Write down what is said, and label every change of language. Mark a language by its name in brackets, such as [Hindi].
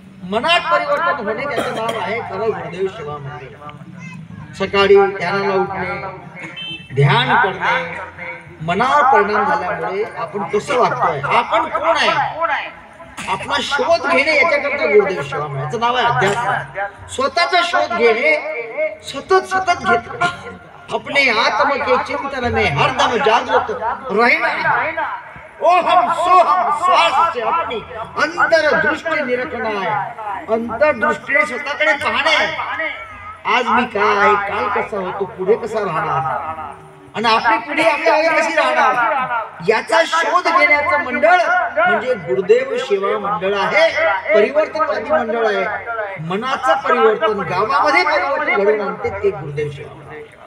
[Marathi] मनात परिवर्तन होणे त्याचं नाव आहे खरं गुरुदेव सेवा मंडळ। सकाळी ध्यानाला उठणे, ध्यान करणे, मनावर परिणाम झाल्यामुळे आपण कसं वागतोय, आपण कोण आहे, आपला शोध घेणे, याच्याकरता गुरुदेव सेवा मंडळाचं नाव आहे अध्यात्म। स्वतःचा शोध घेणे, सतत घेत [Hindi] अपने आत्म के चिंतन में हरदम जागृत रहना। ओहम सोहम श्वास से अपनी अंतर्दृष्टी निरखना है, [Marathi] अंतर्दृष्टीने स्वतःकडे पाहणे। आज मी काय, काल कसा होतो, पुढे कसा राहणार आणि आपली पिढी आपल्याला कशी राहणार, याचा शोध घेण्याचं मंडळ म्हणजे गुरुदेव सेवा मंडळ आहे। परिवर्तनवादी मंडळ आहे। मनाचं परिवर्तन, गावामध्ये परिवर्तन घडवून आणते ते गुरुदेव सेवा मंडळ।